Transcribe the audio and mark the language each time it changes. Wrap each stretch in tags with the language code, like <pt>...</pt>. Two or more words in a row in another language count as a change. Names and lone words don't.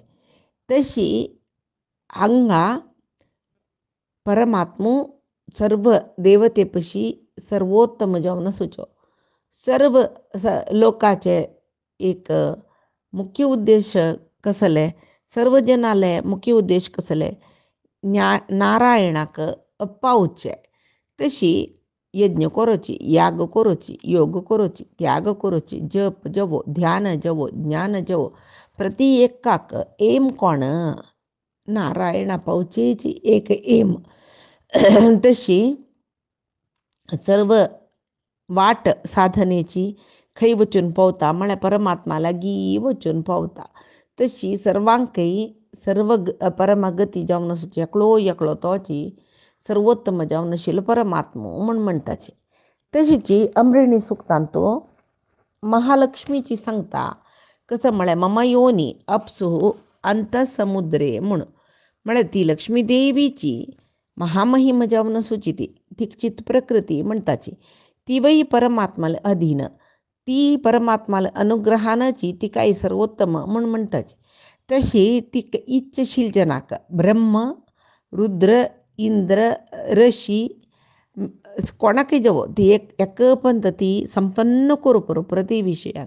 <kok>तशी हांगा परमात्मो सर्व देवते पशी सर्वोत्तम जावन आसूचो. सर्व लोकाचे एक मुख्य उद्देश कसले सर्व जनाले मुख्य उद्देश कसले नारायणाक पावचे. तशी यज्ञ करोची, याग करोची, योग करोची, त्याग करोची, जप जवो, ध्यान जवो, ज्ञान जवो, प्रति एकाक एम कोण नारायणा पावचेची एक एम. तशी सर्व वाट साधनेची खै वचून पावता म्हळ्यार परमात्मा लागी वचून पावता. तशी सर्वांकय सर्व परमगती जावन आसूची एकलो एकलो तोची सर्वोत्तम जावन आशिल्लो परमात्मो म्हूण म्हणटाचे. तशीची अमृणी सुक्तांतो महालक्ष्मीची सांगता कसं म्हळ्यार</kok> <sa>मम योनी अप्सु अंतसमुद्रे</sa> <kok>म्हूण. म्हळ्यार ती लक्ष्मी देवीची महामहिम जावन आसूची ती चित प्रकृती म्हणटाची. ती वय परमात्माला अधीन, ती परमात्माला अनुग्रहानाची ती काही सर्वोत्तम म्हूण म्हणटाची. तशी ती इच्छशील जनाक ब्रह्म, रुद्र, इंद्र, ऋषी कोणाकय जवो ती एक पंत ती संपन्न करू प्रति विषयांत.</kok>